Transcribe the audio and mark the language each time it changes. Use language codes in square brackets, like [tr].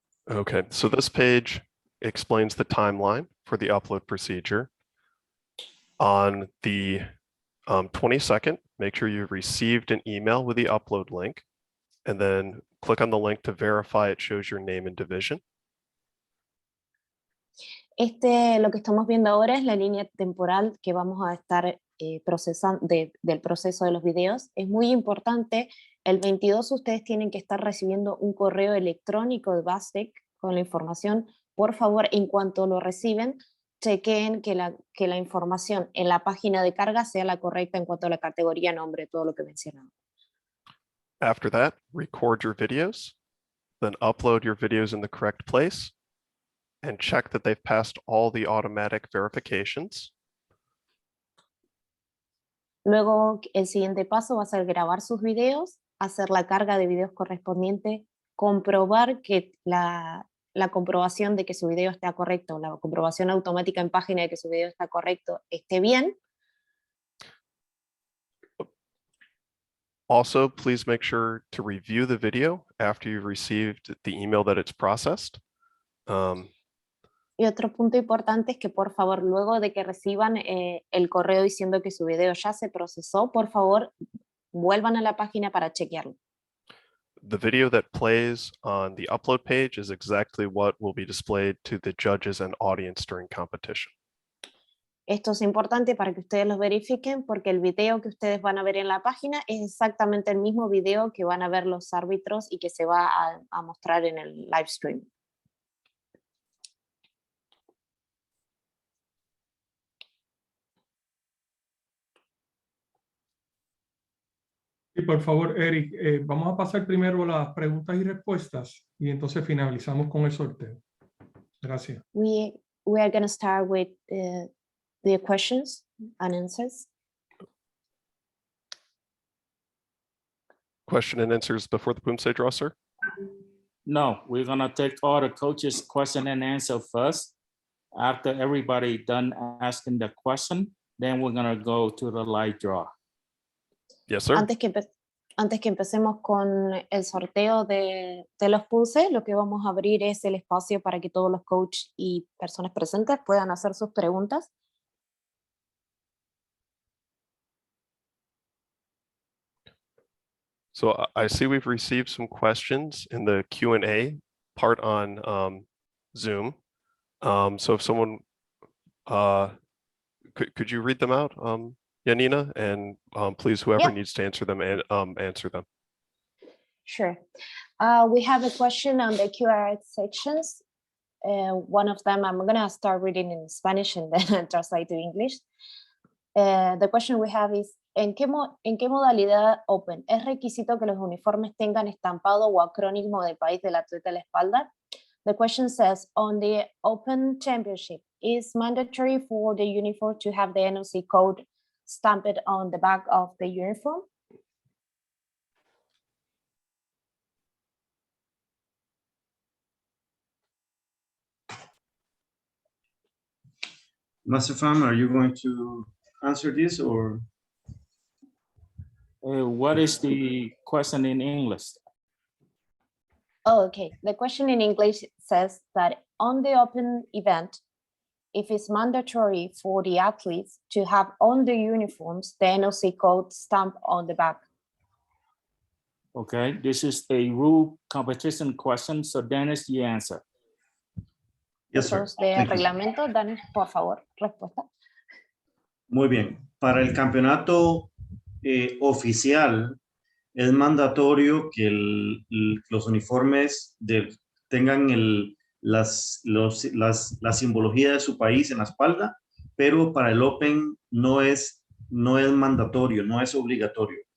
[en] Okay, so this page explains the timeline for the upload procedure. On the 22nd, make sure you've received an email with the upload link, and then click on the link to verify it shows your name and division. [es] Lo que estamos viendo ahora es la línea temporal que vamos a estar procesando del proceso de los videos. Es muy importante, el 22 ustedes tienen que estar recibiendo un correo electrónico de Vastic con la información. Por favor, en cuanto lo reciben, chequeen que la información en la página de carga sea la correcta en cuanto a la categoría, nombre, todo lo que mencionamos. [en] After that, record your videos, then upload your videos in the correct place, and check that they've passed all the automatic verifications. [es] Luego, el siguiente paso va a ser grabar sus videos, hacer la carga de videos correspondiente, comprobar que la comprobación de que su video está correcto, la comprobación automática en página de que su video está correcto, esté bien. [en] Also, please make sure to review the video after you've received the email that it's processed. [es] Y otro punto importante es que por favor, luego de que reciban el correo diciendo que su video ya se procesó, por favor, vuelvan a la página para chequearlo. [en] The video that plays on the upload page is exactly what will be displayed to the judges and audience during competition. [es] Esto es importante para que ustedes los verifiquen, porque el video que ustedes van a ver en la página es exactamente el mismo video que van a ver los árbitros y que se va a mostrar en el live stream. Y por favor, Eric, vamos a pasar primero las preguntas y respuestas y entonces finalizamos con el sorteo. Gracias. [en] We are going to start with the questions and answers. Question and answers before the Poomsae draw, sir? No, we're gonna take all the coaches' question and answer first. After everybody done asking the question, then we're gonna go to the live draw. Yes, sir. [es] Antes que empecemos con el sorteo de los Poomsae, lo que vamos a abrir es el espacio para que todos los coaches y personas presentes puedan hacer sus preguntas. [en] So I see we've received some questions in the Q&A part on Zoom. So if someone, could you read them out, Yanina? And please, whoever Yeah. needs to answer them, and answer them. Sure. We have a question on the Q&A sections. One of them, I'm going to start reading in Spanish and then translate to English. The question we have is, [es] ¿en qué modalidad Open es requisito que los uniformes tengan estampado o acrónimo del país del atleta a la espalda? [en] The question says, on the Open Championship, is mandatory for the uniform to have the NOC code stamped on the back of the uniform? Master Pham, are you going to answer this or? What is the question in English? Oh, okay. The question in English says that on the Open event, if it's mandatory for the athletes to have on the uniforms the NOC code stamp on the back. Okay, this is a rule competition question, so Dennis, you answer. Yes, sir. [es] Eso es de [en] Thank you. [es] reglamento. Dani, por favor, respuesta. Muy bien. Para el campeonato oficial, es mandatorio que los uniformes tengan la simbología de su país en la espalda, pero para el Open no es mandatorio, no es obligatorio.